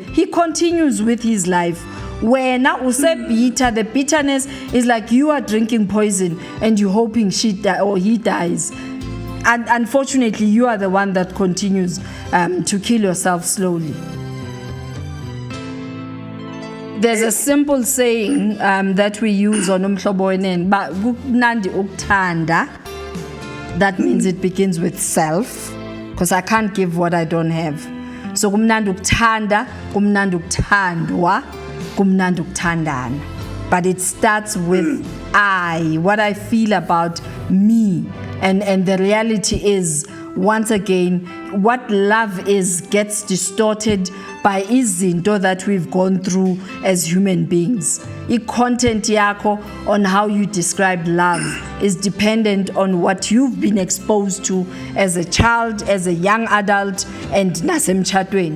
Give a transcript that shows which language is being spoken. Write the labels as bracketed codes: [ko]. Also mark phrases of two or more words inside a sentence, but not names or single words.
[en] He continues with his life. Where now bitter, the bitterness is like you are drinking poison and you're hoping he dies. And unfortunately, you are the one that continues to kill yourself slowly. There's a simple saying that we use on [xh] umhlobo wenene, [en] but [xh] kumnandi ukuthanda. [en] That means it begins with self, because I can't give what I don't have. [xh] So kumnandi ukuthanda, kumnandi ukuthandwa, kumnandi ukuthandana. [en] But it starts with I, what I feel about me. And the reality is, once again, what love is gets distorted by izinto that we've gone through as human beings. I-content yakho on how you describe love is dependent on what you've been exposed to as a child, as a young adult, and nasemchatweni.